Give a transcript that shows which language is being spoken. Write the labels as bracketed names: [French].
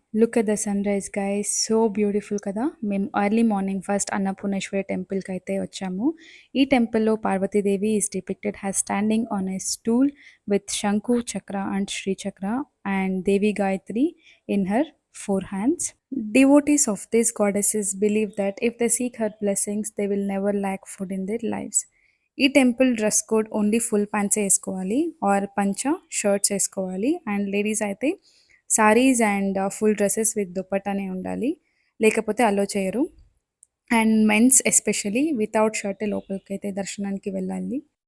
[English] Look at the sunrise guys. So beautiful కదా! [Telugu] మేము early morning first Annapurneshwari టెంపుల్‌కైతే వచ్చాము. [English] ఈ టెంపుల్‌లో Parvatidevi is depicted as standing on a stool with shanku, chakra and Shri chakra and Devi Gayatri in her 4 hands. Devotees of these goddesses believe that if they seek her blessings, they will never lack food in their lives. [Telugu] ఈ temple dress code only full pants వేసుకోవాలి are పంచ shirts వేసుకోవాలి. And ladies అయితే saris and full dresses with దుపట్టానే ఉండాలి, లేకపోతే అలో చేయరు. And men's especially without shirt లోపలికి అయితే దర్శనానికి వెళ్ళాలి.